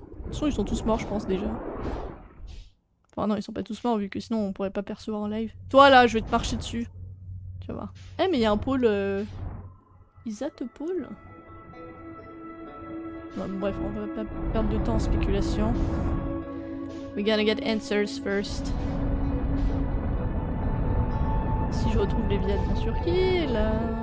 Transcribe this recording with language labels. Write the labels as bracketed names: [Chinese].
[French] De toute façon, ils sont tous morts, je pense déjà. Enfin non, ils sont pas tous morts vu que sinon on pourrait pas percevoir en live. Toi là, je vais te marcher dessus. Tu vas voir. Eh mais il y a un pôle... Isatopôle. Bon, bref, on va pas perdre de temps en spéculation. [English] We gotta get answers first. [French] Si je retrouve les viades, bien sûr, qui est là.